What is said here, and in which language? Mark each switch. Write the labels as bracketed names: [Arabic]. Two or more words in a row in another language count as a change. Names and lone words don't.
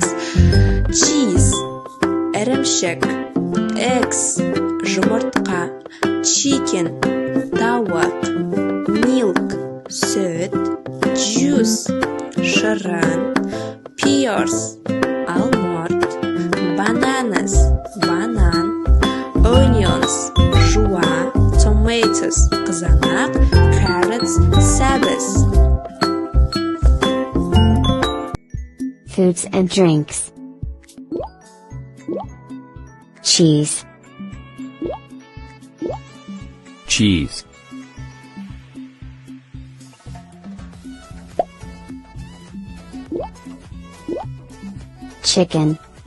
[English] Cheese, ірімшік, eggs, жұмыртқа, chicken, тауық, milk, сүт, juice, шырын, pears, алмұрт, bananas, банан, onions, жуа, tomatoes, қызанақ, carrots, sabbath. Foods and drinks. Cheese. Cheese. Chicken.